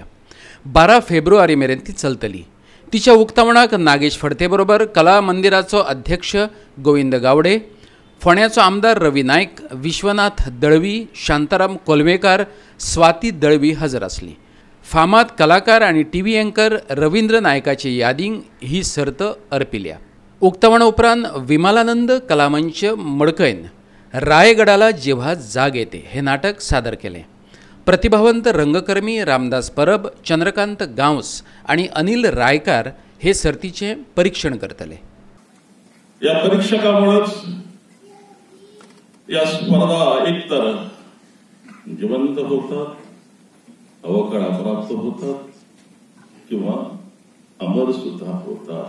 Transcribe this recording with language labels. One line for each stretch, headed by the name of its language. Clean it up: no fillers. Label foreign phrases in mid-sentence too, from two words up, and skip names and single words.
Konkani: 12 फेब्रुवारी मेरेन ती चलतली. तिच्या उक्तावणाक नागेश फडते बरोबर कला मंदिराचो अध्यक्ष गोविंद गावडे, फोंड्याचो आमदार रवी नायक, विश्वनाथ दळवी, शांताराम कोलवेकार, स्वाती दळवी हजर आसली. फामाद कलाकार आणि
English: TV anchor
Konkani: रवींद्र नायकाचे यादींक ही सर्त अर्पिल्या. उक्तावणा उपरांत विमलानंद कलामंच मडकयन रायगडाला जेव्हा जाग येते हे नाटक सादर केले. प्रतिभावंत रंगकर्मी रामदास परब, चंद्रकांत गांवस आणि अनिल रायकार हे सर्तीचे परीक्षण करतले.
Marathi: या परीक्षकामुळेच या स्पर्धा एकतर जिवंत होतात, अवकळा प्राप्त होतात किंवा अमर सुद्धा होतात.